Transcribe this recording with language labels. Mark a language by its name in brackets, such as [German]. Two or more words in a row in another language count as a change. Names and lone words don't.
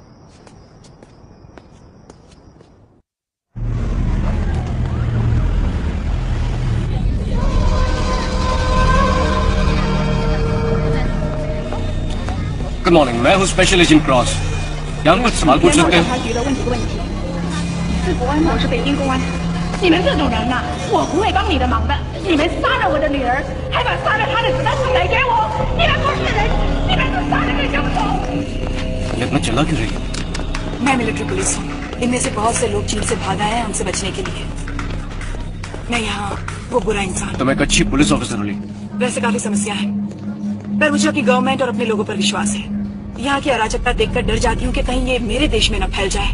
[English] good morning, [Hindi] मैं हूँ [English] special agent [Hindi] क्रॉस। क्या हम कुछ सवाल पूछ सकते हैं? [Chinese] 是国安，我是北京公安。你们这种人呐，我不会帮你的忙的。你们杀了我的女儿，还把杀了她的子弹送来给我，你们不是人，你们是杀人的凶手。 [Hindi] ये इतना चला क्यों रही है? मैं मिलिट्री पुलिस हूँ। इनमें से बहुत से लोग चीन से भाग आए हैं हमसे बचने के लिए। मैं यहाँ वो बुरा इंसान। तुम एक अच्छी पुलिस ऑफिसर हो ली। वैसे काफी समस्या है, पर मुझे अपनी गवर्नमेंट और अपने लोगों पर विश्वास है। यहाँ की अराजकता देखकर डर जाती हूँ कि कहीं ये मेरे देश में न फैल जाए।